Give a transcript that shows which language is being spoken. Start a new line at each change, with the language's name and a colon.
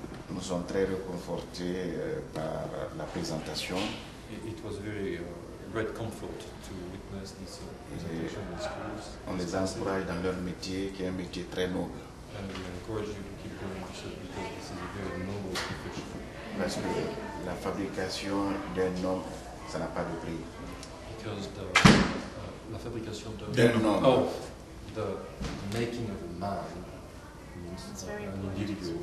French: Nous sommes très réconfortés par la présentation.
English: It was very great comfort to witness this presentation in schools.
French: On les encourage dans leur métier, qui est un métier très noble.
English: And we encourage you to keep going because this is a very noble profession.
French: Parce que la fabrication d'un homme, ça n'a pas de prix. Because la fabrication d'un homme.
English: Oh, the making of a man means an individual.